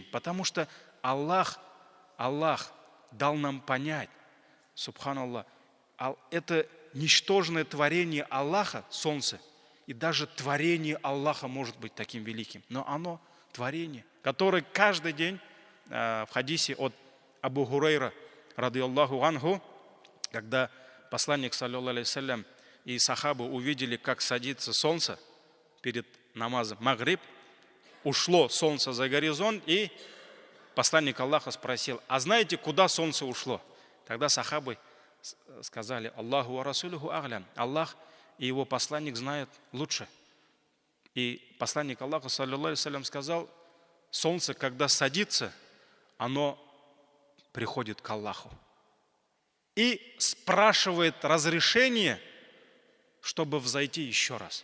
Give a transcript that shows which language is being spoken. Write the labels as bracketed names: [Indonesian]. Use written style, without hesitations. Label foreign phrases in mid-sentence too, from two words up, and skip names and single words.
[Russian] Потому что Аллах дал нам понять, субханаллах, это ничтожное творение Аллаха, солнце, и даже творение Аллаха может быть таким великим. Но оно творение, которое каждый день в хадисе от Абу Хурайра, [Arabic] رضي الله عنه, [Russian] когда посланник, [Arabic] صلى الله عليه سلام, [Russian] и сахабы увидели, как садится солнце перед намазом магриб, ушло солнце за горизонт, и посланник Аллаха спросил: а знаете, куда солнце ушло? Тогда сахабы сказали: [Arabic] الله ورسوله أعلم. [Russian] Аллах и его посланник знает лучше. И посланник Аллаха, [Arabic] صلى الله عليه [Russian] сказал, солнце, когда садится, оно приходит к Аллаху и спрашивает разрешение, чтобы взойти еще раз.